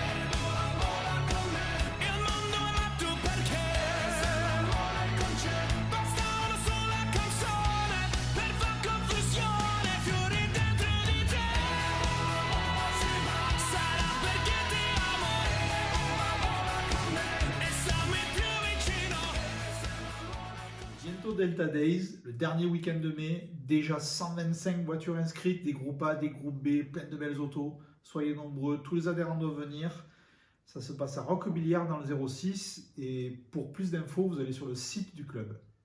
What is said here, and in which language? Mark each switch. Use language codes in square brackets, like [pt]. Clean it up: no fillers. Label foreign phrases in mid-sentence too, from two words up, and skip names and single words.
[it] Il mondo è matto perché basta una sola canzone per far confusione, fiori dentro di te. Sarà perché ti amo e stammi più vicino. [fr] Bientôt Delta Days, le dernier week-end de mai, déjà 125 voitures inscrites, des groupes A, des groupes B, plein de belles autos. Soyez nombreux, tous les adhérents doivent venir. Ça se passe à Roquebilliard dans le 06 et pour plus d'infos, vous allez sur le site du club.